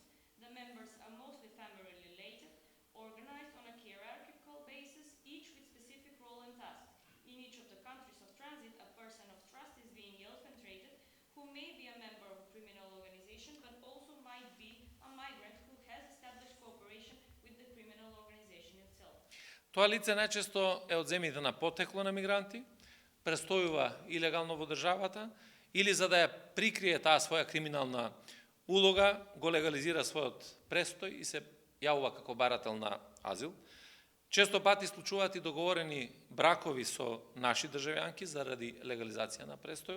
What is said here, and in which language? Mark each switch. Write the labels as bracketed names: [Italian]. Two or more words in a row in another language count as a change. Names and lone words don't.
[English] The members are mostly family related, organized on a hierarchical basis, each with specific role and task. In each of the countries of transit, a person of trust is being infiltrated who may be a member of a criminal organization but also might be a migrant who has established cooperation with the criminal organization itself. [Macedonian] Тоа лице најчесто е од земјите на потекло на мигранти, престојува илегално во државата или за да ја прикрие таа своја криминална улога, го легализира својот престој и се јавува како барател на азил. Често пати случуваат и договорени бракови со наши државјанки заради легализација на престојот.